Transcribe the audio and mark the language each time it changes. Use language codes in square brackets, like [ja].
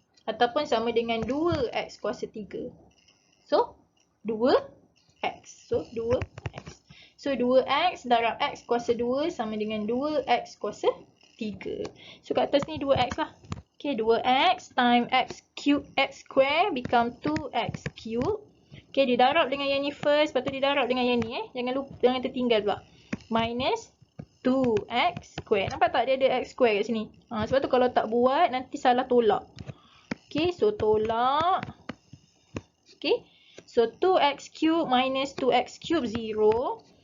[ms] Ataupun sama dengan 2x kuasa 3. So, 2x. So, 2x. So, 2x darab x kuasa 2 sama dengan 2x kuasa 3. So, kat atas ni 2x lah. [en] Okay, 2x times x cube x square become 2x cube. [ms] Okay, didarab dengan yang ni first, lepas tu didarab dengan yang ni Jangan lupa, jangan tertinggal pula. [en] Minus 2x square. [ms] Nampak tak dia ada x square kat sini? Sebab tu kalau tak buat nanti salah tolak. Okay, so tolak. [en] Okay, so 2x cube minus 2x cube 0.